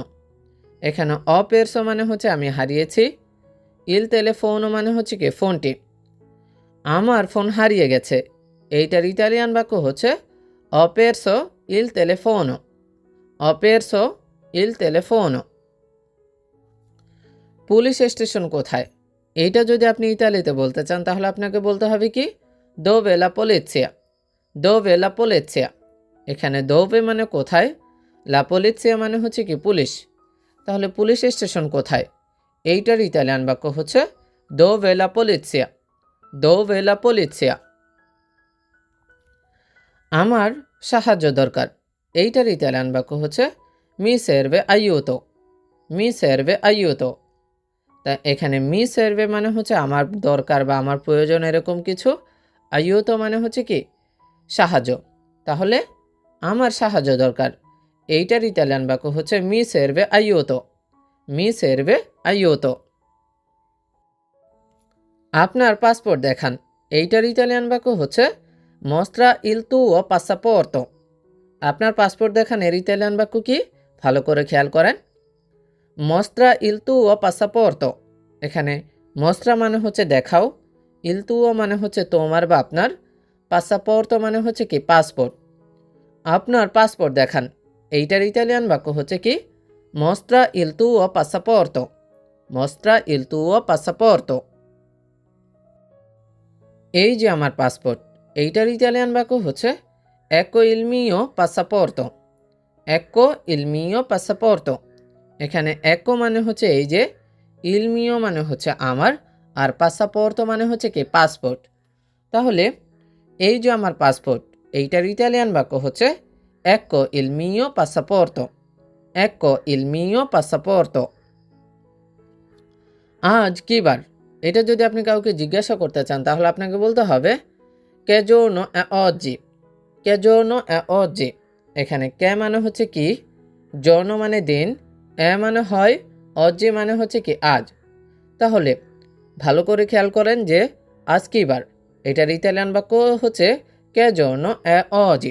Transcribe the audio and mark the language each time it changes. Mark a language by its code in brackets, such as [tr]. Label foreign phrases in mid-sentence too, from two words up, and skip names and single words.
[bn] এখানে [it] ho perso [bn] মানে হচ্ছে আমি হারিয়েছি, [it] il telefono [bn] মানে হচ্ছে কি ফোনটি। আমার ফোন হারিয়ে গেছে, এইটার ইতালিয়ান বাক্য হচ্ছে [it] ho perso il telefono, ho perso il telefono। [bn] পুলিশ স্টেশন কোথায়, এইটা যদি আপনি ইতালিতে বলতে চান তাহলে আপনাকে বলতে হবে কি [it] dove la polizia, dove la polizia। [bn] এখানে dove মানে কোথায়, [it] la polizia [bn] মানে হচ্ছে কি পুলিশ। তাহলে পুলিশ স্টেশন কোথায়, এইটার ইতালিয়ান বাক্য হচ্ছে [it] dove la polizia, dove la polizia। [bn] আমার সাহায্য দরকার, এইটার ইতালিয়ান বাক্য হচ্ছে [it] mi serve aiuto, mi serve aiuto. [bn] তা এখানে [it] mi serve [bn] মানে হচ্ছে আমার দরকার বা আমার প্রয়োজন, এরকম কিছু। আইউতো মানে হচ্ছে কি সাহায্য। তাহলে আমার সাহায্য দরকার, এইটার ইতালিয়ান বাক্য হচ্ছে [it] mi serve aiuto, mi serve aiuto. [bn] আপনার পাসপোর্ট দেখান, এইটার ইতালিয়ান বাক্য হচ্ছে [it] mostra il tuo passaporto। [bn] আপনার পাসপোর্ট দেখান, এর ইতালিয়ান বাক্য কি ভালো করে খেয়াল করেন [it] mostra il tuo passaporto। [bn] এখানে mostra মানে হচ্ছে দেখাও, [it] il tuo [bn] মানে হচ্ছে তোমার বা আপনার, passaporto মানে হচ্ছে কি পাসপোর্ট। আপনার পাসপোর্ট দেখান, এইটার ইতালিয়ান বাক্য হচ্ছে কি [it] mostra il tuo passaporto, mostra il tuo passaporto। [bn] এই যে আমার পাসপোর্ট, এইটার ইতালিয়ান বাক্য হচ্ছে [it] ecco il mio passaporto. ecco il mio passaporto. [bn] এখানে এক্কো মানে হচ্ছে এই যে, [it] il mio [bn] মানে হচ্ছে আমার, আর পাসাপোর্তো মানে হচ্ছে কি পাসপোর্ট। তাহলে এই যে আমার পাসপোর্ট, এইটার ইতালিয়ান বাক্য হচ্ছে [it] ecco il mio passaporto. ecco il mio passaporto. [bn] আজ কি বার? এটা যদি আপনি কাউকে জিজ্ঞাসা করতে চান তাহলে আপনাকে বলতে হবে [it] che giorno è oggi. che giorno è oggi. [bn] এখানে কে মানে হচ্ছে কি, জর্ণ মানে দিন, এ মানে হয়, অজি মানে হচ্ছে কি আজ। তাহলে ভালো করে খেয়াল করেন যে আজ কি বার, এটার ইতালিয়ান বাক্য হচ্ছে [it] che giorno è oggi.